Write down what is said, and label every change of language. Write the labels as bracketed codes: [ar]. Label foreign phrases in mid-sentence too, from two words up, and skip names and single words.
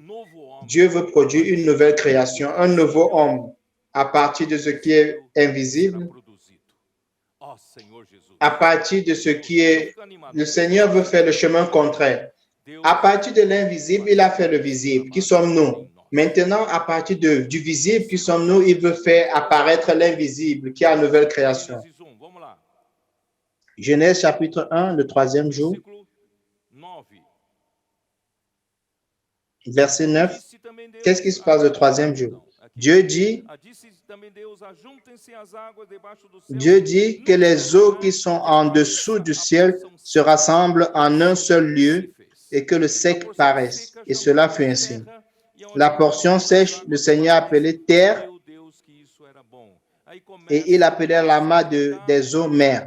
[fr] Dieu veut produire une nouvelle création, un nouveau homme à partir de ce qui est invisible, à partir de ce qui est... Le Seigneur veut faire le chemin contraire. À partir de l'invisible, il a fait le visible. Qui sommes-nous? Maintenant, à partir du visible qui sommes-nous, il veut faire apparaître l'invisible qui est la nouvelle création. [pt] Gênesis 1, vamos lá. [fr] Genèse chapitre 1, le troisième jour, [pt] Versículo 9. [fr] verset 9. [pt] Disse também Deus, [fr] Qu'est-ce qui se passe le troisième jour? [pt] Não, aqui. [fr] Dieu dit [pt] Disse também Deus, ajuntem-se as águas debaixo do céu. [fr] Dieu dit que les eaux qui sont en dessous du ciel se rassemblent en un seul lieu et que le sec paraisse. Et cela fut ainsi. La portion sèche, le Seigneur appelait terre et il appelait l'amas des eaux mer.